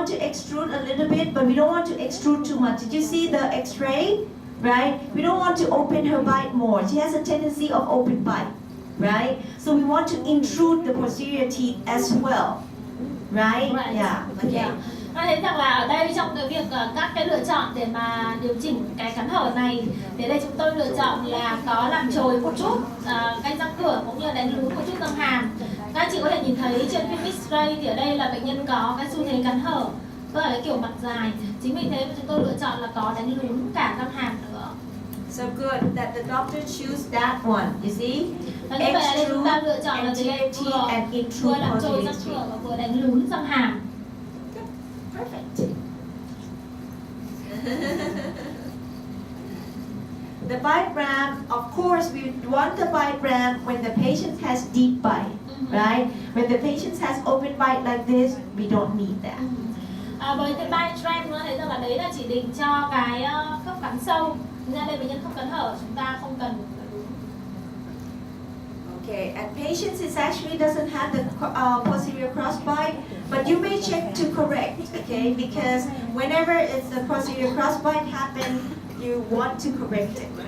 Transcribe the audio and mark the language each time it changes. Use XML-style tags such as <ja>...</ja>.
<en>to extrude a little bit, but we don't want to extrude too much. Did you see the X-ray? Right? We don't want to open her bite more. She has a tendency of open bite, right? So we want to intrude the posterior teeth as well, right? Yeah. Okay.</en> <vi>Ta thấy rằng là ở đây trong cái việc các cái lựa chọn để mà điều chỉnh cái cắn hở này, thì đây chúng tôi lựa chọn là có làm chồi một chút cái răng cửa cũng như đánh lún một chút răng hàm. Các anh chị có thể nhìn thấy trên phim X-ray thì ở đây là bệnh nhân có cái xu thế cắn hở với cái kiểu mặt dài. Chính vì thế mà chúng tôi lựa chọn là có đánh lún cả răng hàm nữa.</vi> <en>So good that the doctor choose that one. You see?</en> <vi>Và như vậy là đây chúng ta lựa chọn là cái vừa làm chồi răng cửa và vừa đánh lún răng hàm.</vi> <en>Perfect. The bite ramp, of course, we want the bite ramp when the patient has deep bite, right? When the patient has open bite like this, we don't need that.</en> <vi>Với cái bite ramp nó thấy rằng là đấy là chỉ định cho cái khớp cắn sâu. Ra đây bệnh nhân không cắn hở, chúng ta không cần.</vi> <en>Okay, and patients it actually doesn't have the posterior crossbite, but you may check to correct, okay? Because whenever it's the posterior crossbite happen, you want to correct it.</en>